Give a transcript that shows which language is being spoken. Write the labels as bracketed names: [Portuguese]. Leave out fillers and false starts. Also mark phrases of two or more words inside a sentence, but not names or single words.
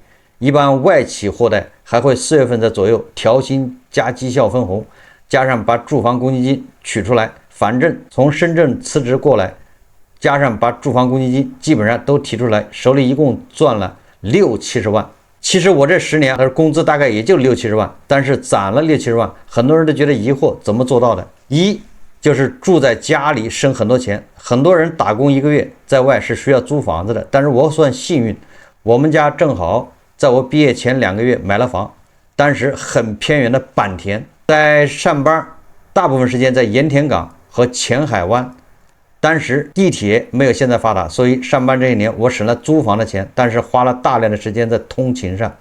[Chinese] 一般外企貨代還會4月份的左右調薪加績效分紅，加上把住房公積金取出來，反正從深圳辭職過來，加上把住房公積金基本上都提出來，手裡一共賺了60-70萬。其實我這10年工資大概也就60-70萬，但是攒了60-70萬，很多人都覺得疑惑，怎麼做到的？就是住在家裡省很多錢，很多人打工1個月在外是需要租房子的，但是我算幸運，我們家正好在我畢業前2個月買了房，當時很偏遠的坂田，在上班大部分時間在鹽田港和前海灣，當時地鐵沒有現在發達，所以上班這一年我省了租房的錢，但是花了大量的時間在通勤上。